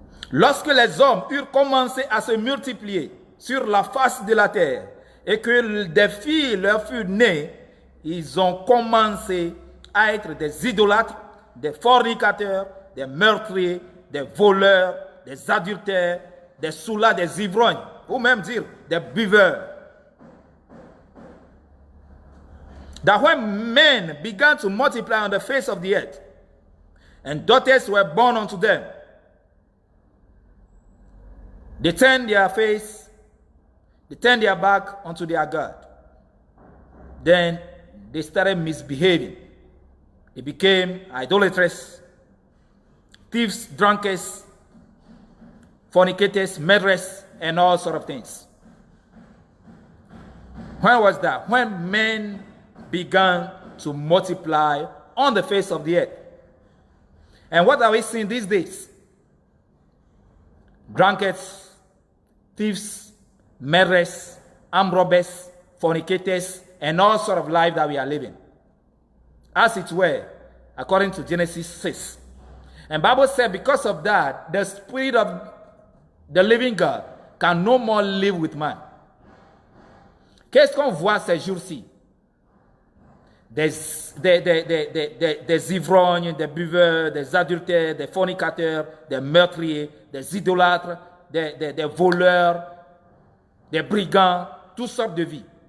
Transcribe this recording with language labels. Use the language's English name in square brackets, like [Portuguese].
[French] Lorsque les hommes eurent commencé à se multiplier sur la face de la terre et que des filles leur furent nées, ils ont commencé à être des idolâtres, des fornicateurs, des meurtriers, des voleurs, des adultères, des soûlats, des ivrognes, ou même dire des buveurs. [English] That when men began to multiply on the face of the earth, and daughters were born unto them, they turned their back unto their God. Then they started misbehaving. They became idolatrous, thieves, drunkards, fornicators, murderers, and all sort of things. When was that? When men began to multiply on the face of the earth. And what are we seeing these days? Drunkards, thieves, murderers, armed robbers, fornicators, and all sort of life that we are living. As it were, according to Genesis 6. And Bible said because of that, the Spirit of the living God can no more live with man. [French] Qu'est-ce qu'on voit ces jours-ci? Des ivrognes, des buveurs, des adultères, des fornicateurs, des meurtriers, des idolâtres, des voleurs, des brigands, toutes sortes de vies.